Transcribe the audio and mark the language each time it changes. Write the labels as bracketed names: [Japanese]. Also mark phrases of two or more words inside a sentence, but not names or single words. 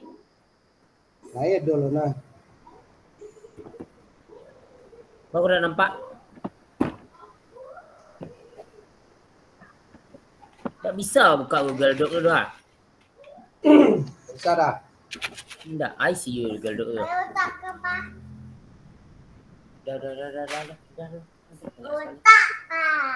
[Malay] Saya dulu nah. Kau udah nampak? Tak bisa buka Google Doc tu dah. Bisa dah. Tidak, [English] I see you Google Doc tu. [Malay] Letak ke pak? Dah. Letak pak.